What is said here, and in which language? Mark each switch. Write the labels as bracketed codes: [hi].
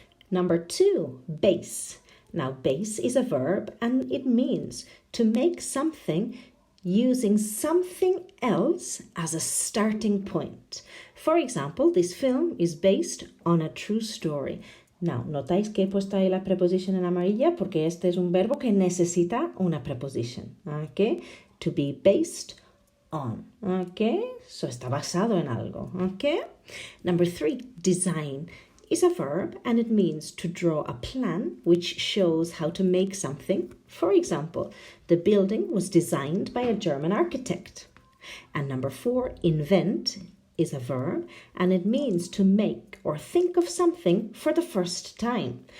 [en] Number 2, base. Now, base is a verb and it means to make something using something else as a starting point. For example, this film is based on a true story. [es] Now, notáis que he puesto ahí la preposición en amarilla porque este es un verbo que necesita una preposición, ¿ok? [en] To be based on, [es] ¿ok? So está basado en algo, ¿ok? [en] Number 3, design is a verb and it means to draw a plan which shows how to make something. For example, the building was designed by a German architect. And number 4, invent is a verb and it means to make or think of something for the first time.